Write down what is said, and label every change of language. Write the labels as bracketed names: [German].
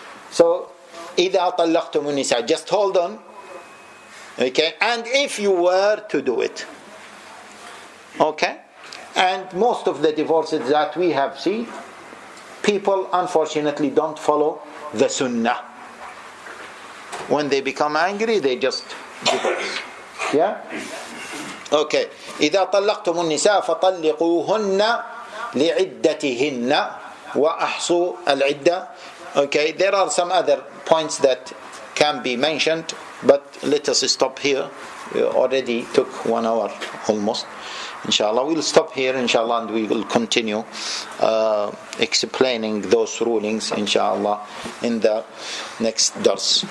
[English] So [Arabic] إِذَا طَلَّقْتُمُ النِّسَاءَ, [English] just hold on. Okay, and if you were to do it, okay, and most of the divorces that we have seen, people unfortunately don't follow the sunnah. When they become angry, they just divorce. Yeah. Okay. [Arabic] إذا طلقتم النساء فطلقوهن لعدتهن وأحصوا العدة. [English] Okay, there are some other points that can be mentioned, but let us stop here. We already took 1 hour almost. Inshallah, we'll stop here, inshallah, and we will continue explaining those rulings, inshallah, in the next dars.